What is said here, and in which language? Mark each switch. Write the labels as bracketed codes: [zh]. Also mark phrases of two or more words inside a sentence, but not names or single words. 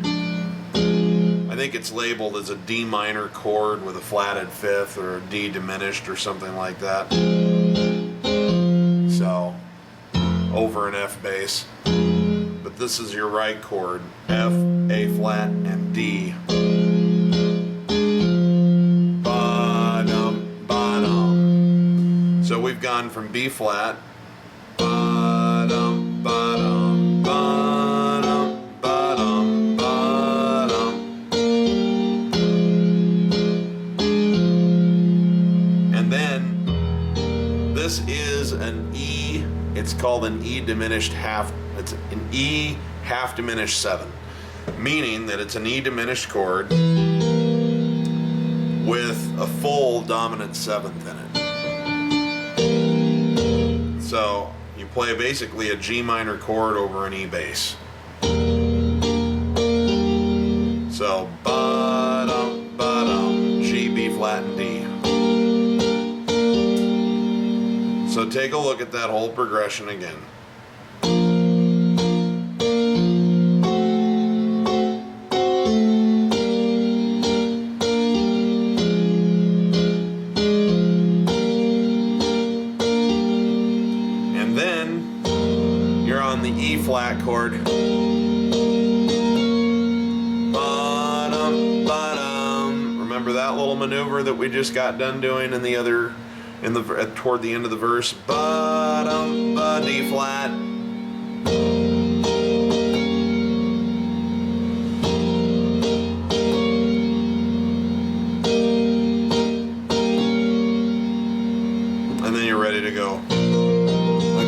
[en] I think it's labeled as a D minor chord with a flatted fifth or a D diminished or something like that. So over an F bass. But this is your right chord: F, A flat, and D. Ba-dum, ba-dum. So we've gone from B flat, ba-dum, ba-dum, ba-dum, ba-dum, ba-dum. And then this is an E. It's called an E diminished half. It's an E half diminished 7, meaning that it's an E diminished chord with a full dominant 7th in it. So you play basically a G minor chord over an E bass. So ba-dum, ba-dum, G, B flat, and D. So take a look at that whole progression again. And then you're on the E flat chord. Ba-dum, ba-dum. Remember that little maneuver that we just got done doing in the other, toward the end of the verse? Ba-dum, ba, D flat. And then you're ready to go again.